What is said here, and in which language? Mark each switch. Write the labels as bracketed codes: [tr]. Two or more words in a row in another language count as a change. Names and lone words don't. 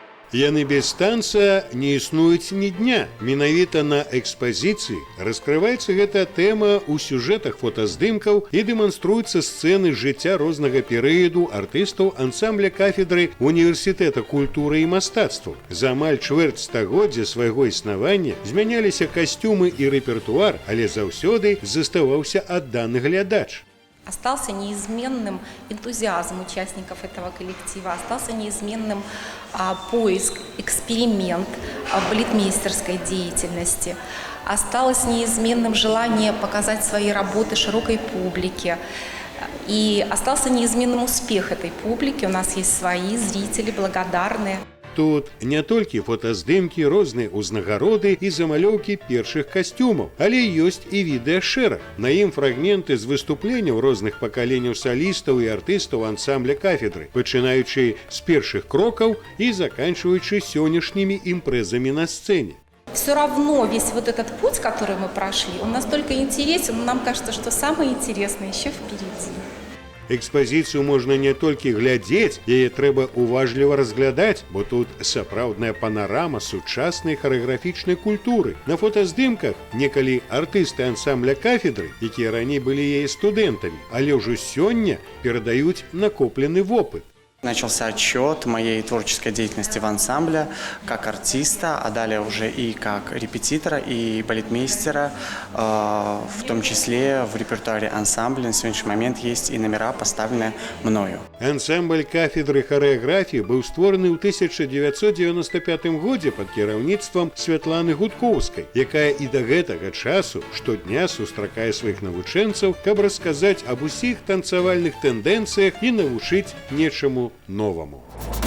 [be] Яны без танца не існуюць ні дня. Менавіта на экспазіцыі раскрываецца гэта тэма ў сюжэтах фотаздымкаў і дэманструюцца сцэны жыцця рознага перыяду артыстаў ансамбля кафедры універсітэта культуры і мастацтваў. За амаль чвэрць стагоддзя свайго існавання змяняліся касцюмы і рэпертуар, але заўсёды заставаўся адданы глядач. [ru] Остался неизменным энтузиазм участников этого коллектива, остался неизменным поиск, эксперимент балетмейстерской деятельности, осталось неизменным желание показать свои работы широкой публике. И остался неизменным успех этой публики. У нас есть свои зрители, благодарные. [be] Тут не толькі фотаздымкі, розныя ўзнагароды і замалёўкі першых касцюмаў, але ёсць і відэашэраг. На ім фрагменты з выступленняў розных пакаленняў салістаў і артыстаў ансамбля кафедры, пачынаючы з першых крокаў і заканчиваючы сённяшнімі імпрэзамі на сцэне. [ru] Все равно весь вот этот путь, который мы прошли, он настолько интересен, но нам кажется, что самое интересное еще впереди. [be] Экспазіцыю можна не толькі глядзець, яе трэба уважліва разглядаць, бо тут сапраўдная панарама сучаснай харэаграфічнай культуры. На фотаздымках некалі артысты ансамбля кафедры, якія раней былі яе студэнтамі, але ўжо сёння перадаюць накоплены вопыт. [ru] Начался отчет моей творческой деятельности в ансамбле как артиста, а далее уже и как репетитора и балетмейстера, в том числе в репертуаре ансамбля на сегодняшний момент есть и номера, поставленные мною. [be] Ансамбль кафедры харэаграфіі быў створаны ў 1995 годзе пад кіраўніцтвам Святланы Гудкоўскай, якая і да гэтага часу штодня сустракае сваіх навучэнцаў, каб расказаць аб усіх танцавальных тэндэнцыях і навучыць нечаму новому.